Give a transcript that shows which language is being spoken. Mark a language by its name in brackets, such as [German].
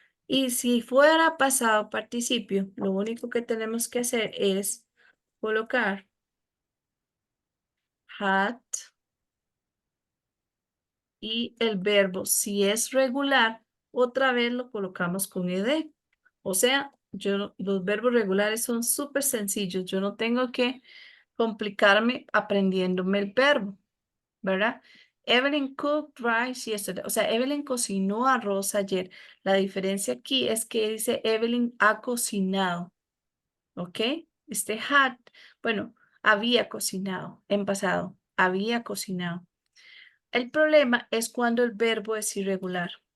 [Spanish] Y si fuera pasado participio, lo único que tenemos que hacer es colocar had y el verbo, si es regular, otra vez lo colocamos con ed. O sea, los verbos regulares son súper sencillos. Yo no tengo que complicarme aprendiéndome el verbo, ¿verdad? [English] Evelyn cooked rice yesterday. [Spanish] O sea, Evelyn cocinó arroz ayer. La diferencia aquí es que dice Evelyn ha cocinado. ¿Ok? Este had, bueno, había cocinado en pasado. Había cocinado. El problema es cuando el verbo es irregular.